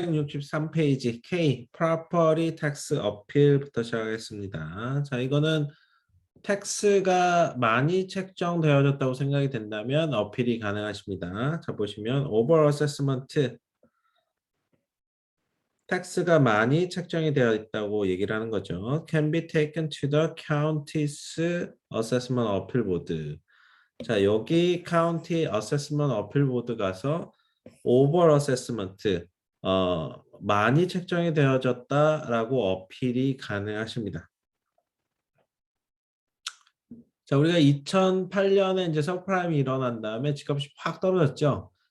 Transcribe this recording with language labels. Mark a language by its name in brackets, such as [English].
[Korean] 163페이지 K Property Tax 어필부터 시작하겠습니다. 자, 이거는 텍스가 많이 책정되어졌다고 생각이 된다면 어필이 가능하십니다. 자, 보시면 [English] Over Assessment [Korean] 텍스가 많이 책정이 되어 있다고 얘기를 하는 거죠. [English] Can be taken to the county's assessment appeal board. [Korean] 자, 여기 [English] county assessment appeal board [Korean] 가서 [English] over assessment [Korean] 많이 책정이 되어졌다라고 어필이 가능하십니다. 자, 우리가 2008년에 이제 서프라임이 일어난 다음에 집값이 확 떨어졌죠.